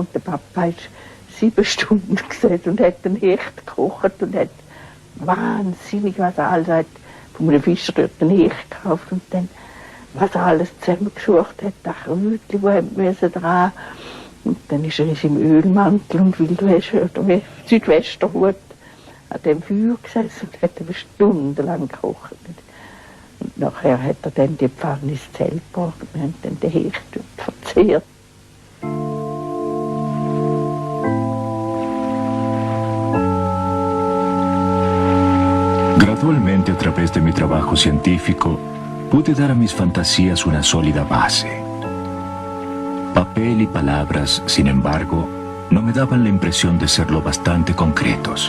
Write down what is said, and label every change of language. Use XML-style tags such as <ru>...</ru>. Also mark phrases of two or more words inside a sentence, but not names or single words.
<de>Und der Papa ist 7 Stunden gesessen und hat den Hecht gekocht und hat wahnsinnig, was er alles hat, von einem Fischer dort den Hecht gekauft und dann, was er alles zusammengesucht hat, das Krütchen, wo er dran. Und dann ist er in seinem Ölmantel und Wildwäsche oder Südwesterhut an dem Feuer gesessen und hat eben stundenlang gekocht. Und nachher hat er dann die Pfanne ins Zelt gebracht und wir haben dann den Hecht dort verzehrt.</de> <es>Gradualmente, a través de mi trabajo científico, pude dar a mis fantasías una sólida base. Papel y palabras, sin embargo, no me daban la impresión de ser lo bastante concretos.</es>